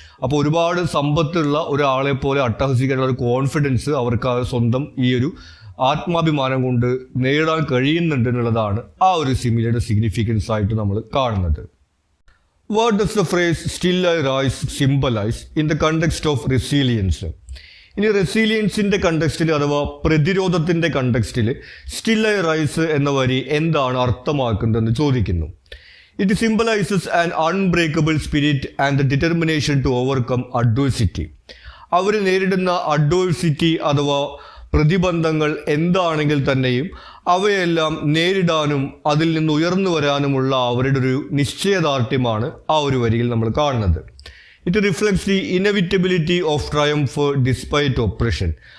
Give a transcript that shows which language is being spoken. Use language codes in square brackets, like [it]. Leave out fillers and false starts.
[ml] അപ്പോൾ ഒരുപാട് സമ്പത്തുള്ള ഒരാളെ പോലെ അട്ടഹസിക്കാനുള്ള ഒരു കോൺഫിഡൻസ് അവർക്ക് സ്വന്തം ഈ ഒരു ആത്മാഭിമാനം കൊണ്ട് നേടാൻ കഴിയുന്നുണ്ട് എന്നുള്ളതാണ് ആ ഒരു സിമിലിയുടെ സിഗ്നിഫിക്കൻസ് ആയിട്ട് നമ്മൾ കാണുന്നത്. [en] What does the phrase still I rise symbolise in the context of resilience? [ml] ഇനി റെസീലിയൻസിൻ്റെ കണ്ടെക്സ്റ്റിൽ അഥവാ പ്രതിരോധത്തിൻ്റെ കണ്ടെക്സ്റ്റിൽ സ്റ്റിൽ ഐ റൈസ് എന്ന വരി എന്താണ് അർത്ഥമാക്കുന്നതെന്ന് ചോദിക്കുന്നു. [en] It symbolizes an unbreakable spirit and the determination to overcome adversity. [ml] അവർ നേരിടുന്ന അഡ്വേഴ്സിറ്റി അഥവാ പ്രതിബന്ധങ്ങൾ എന്താണെങ്കിൽ തന്നെയും അവയെല്ലാം നേരിടാനും അതിൽ നിന്ന് ഉയർന്നു വരാനുമുള്ള അവരുടെ ഒരു നിശ്ചയദാർഢ്യമാണ് ആ ഒരു വരിയിൽ നമ്മൾ കാണുന്നത്. [en] It reflects the inevitability of triumph despite oppression.